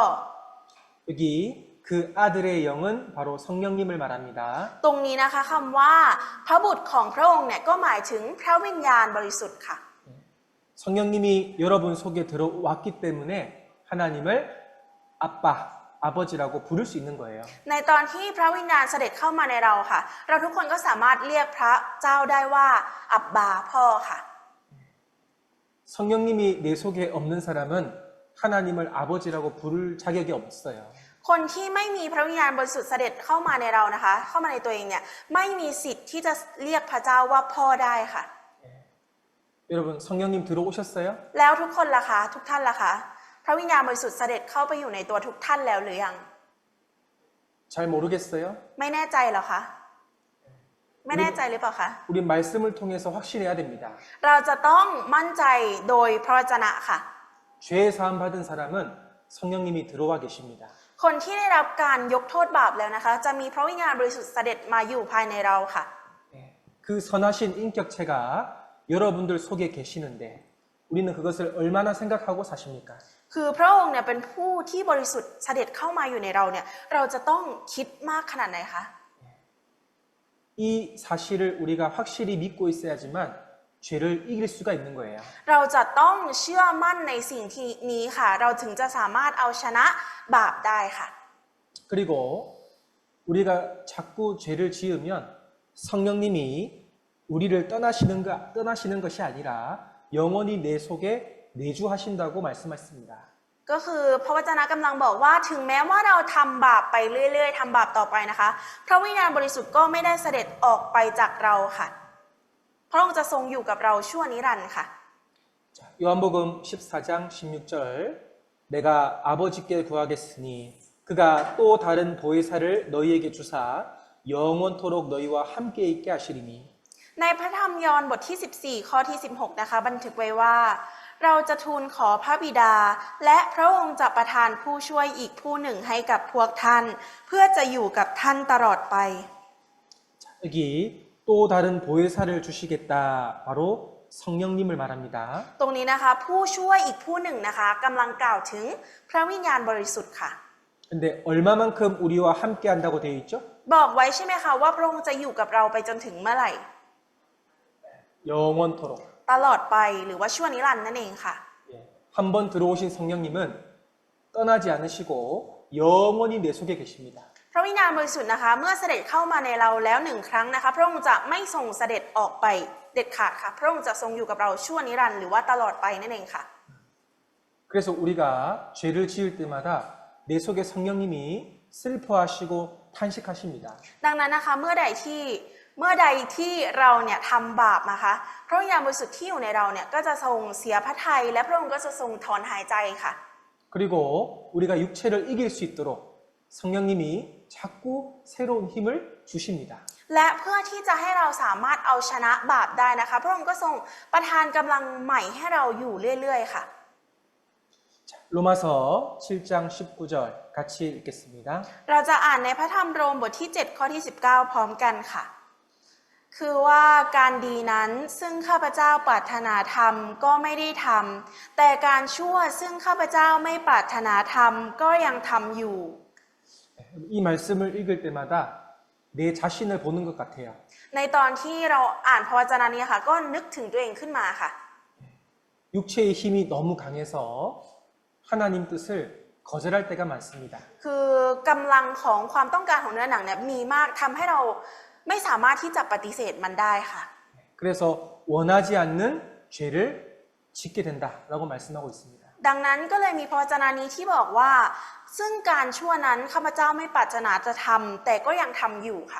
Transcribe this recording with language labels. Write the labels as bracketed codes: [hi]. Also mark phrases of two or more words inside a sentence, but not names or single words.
[ko] 여기 그 아들의 영은 바로 성령님을 말합니다. [th] ตรงนี้นะคะคำว่าพระบุตรของพระองค์เนี่ยก็หมายถึงพระวิญญาณบริสุทธิ์ค่ะ [ko] 성령님이 여러분 속에 들어왔기 때문에 하나님을 아빠, 아버지라고 부를 수 있는 거예요. [th] ในตอนที่พระวิญญาณเสด็จเข้ามาในเราค่ะ เราทุกคนก็สามารถเรียกพระเจ้าได้ว่าอับบาพ่อค่ะ [ko] 성령님이 내 속에 없는 사람은 하나님을 아버지라고 부를 자격이 없어요. [th] คนที่ไม่มีพระวิญญาณบริสุทธิ์เสด็จเข้ามาในเรานะคะ เข้ามาในตัวเองเนี่ยไม่มีสิทธิ์ที่จะเรียกพระเจ้าว่าพ่อได้ค่ะ [ko] 여러분 성령님 들어오셨어요? [th] แล้วทุกคนล่ะคะทุกท่านล่ะคะพระวิญญาณบริสุทธิ์เสด็จเข้าไปอยู่ในตัวทุกท่านแล้วหรือยัง [ko] 잘 모르겠어요? [th] ไม่แน่ใจเหรอคะไม่แน่ใจหรือเปล่าคะ [ko] 우리 말씀을 통해서 확신해야 됩니다. [th] เราจะต้องมั่นใจโดยพระวจนะค่ะ [ko] 죄 사함 받은 사람은 성령님이 들어와 계십니다. [th] คนที่ได้รับการยกโทษบาปแล้วนะคะ จะมีพระวิญญาณบริสุทธิ์เสด็จมาอยู่ภายในเราค่ะ [ko] 그 선하신 인격체가 여러분들 속에 계시는데 우리는 그것을 얼마나 생각하고 사십니까? [th] คือพระองค์เนี่ยเป็นผู้ที่บริสุทธิ์เสด็จเข้ามาอยู่ในเราเนี่ยเราจะต้องคิดมากขนาดไหนคะ [ko] 이 사실을 우리가 확실히 믿고 있어야지만 죄를 이길 수가 있는 거예요. [th] เราจะต้องเชื่อมั่นในสิ่งที่นี้ค่ะ เราถึงจะสามารถเอาชนะบาปได้ค่ะ [ko] 그리고 우리가 자꾸 죄를 지으면 성령님이 우리를 떠나시는 것이 아니라 영원히 내 속에 내주하신다고 말씀하셨습니다. [th] ก็คือพระวจนะกำลังบอกว่าถึงแม้ว่าเราทำบาปไปเรื่อยๆทำบาปต่อไปนะคะพระวิญญาณบริสุทธิ์ก็ไม่ได้เสด็จออกไปจากเราค่ะพระองค์จะทรงอยู่กับเราชั่วนิรันดร์ค่ะ [ko] 요한복음 14장 16절 내가 아버지께 구하겠으니 그가 또 다른 보혜사를 너희에게 주사 영원토록 너희와 함께 있게 하시리니 [th] ในพระธรรมยอห์นบทที่ 14 ข้อที่ 16 นะคะบันทึกไว้ว่าเราจะทูลขอพระบิดา และพระองค์จะประทานผู้ช่วยอีกผู้หนึ่งให้กับพวกท่าน เพื่อจะอยู่กับท่านตลอดไป [ko] 여기 또 다른 보혜사를 주시겠다. 바로 성령님을 말합니다. [th] ตรงนี้นะคะผู้ช่วยอีกผู้หนึ่งนะคะกำลังกล่าวถึงพระวิญญาณบริสุทธิ์ค่ะ [ko] 근데 얼마만큼 우리와 함께 한다고 되어 있죠? [th] บอกไว้ใช่ไหมคะว่าพระองค์จะอยู่กับเราไปจนถึงเมื่อไหร่ [ko] 영원토록. [th] ตลอดไปหรือว่าชั่วนิรันดร์นั่นเองค่ะ [ko] 예. 한번 들어오신 성령님은 떠나지 않으시고 영원히 내 속에 계십니다. [th] พระวิญญาณบริสุทธิ์นะคะเมื่อเสด็จเข้ามาในเราแล้วหนึ่งครั้งนะคะพระองค์จะไม่ทรงเสด็จออกไปเด็ดขาดค่ะพระองค์จะทรงอยู่กับเราชั่วนิรันดร์หรือว่าตลอดไปนั่นเองค่ะ [ko] 그래서 우리가 죄를 지을 때마다 내 속에 성령님이 슬퍼하시고 탄식하십니다. [th] ดังนั้นนะคะเมื่อใดที่เราเนี่ยทำบาปนะคะพระวิญญาณบริสุทธิ์ที่อยู่ในเราเนี่ยก็จะทรงเสียพระทัยและพระองค์ก็จะทรงถอนหายใจค่ะ [ko] 그리고 우리가 육체를 이길 수 있도록 성령님이 자꾸 새로운 힘을 주십니다. [th] และเพื่อที่จะให้เราสามารถเอาชนะบาปได้นะคะพระองค์ก็ทรงประทานกำลังใหม่ให้เราอยู่เรื่อยๆค่ะ [ko] 로마서 7장 19절 같이 읽겠습니다. [th] เราจะอ่านในพระธรรมโรมบทที่7ข้อที่19พร้อมกันค่ะคือว่าการดีนั้นซึ่งข้าพเจ้าปรารถนาทำก็ไม่ได้ทำแต่การชั่วซึ่งข้าพเจ้าไม่ปรารถนาทำก็ยังทำอยู่ [ko] 이 말씀을 읽을 때마다 내 자신을 보는 것 같아요. [th] ในตอนที่เราอ่านพระวจนะนี้ค่ะก็นึกถึงตัวเองขึ้นมาค่ะ [ko] 육체의 힘이 너무 강해서 하나님 뜻을 거절할 때가 많습니다. [th] คือกำลังของความต้องการของเนื้อหนังเนี่ยมีมากทำให้เราไม่สามารถที่จะปฏิเสธมันได้ค่ะ [ko] 그래서 원하지 않는 죄를 짓게 된다라고 말씀하고 있습니다. [th] ดังนั้นก็เลยมีพระวจนะนี้ที่บอกว่าซึ่งการชั่วนั้นข้าพเจ้าไม่ปรารถนาจะทำแต่ก็ยังทำอยู่ค่ะ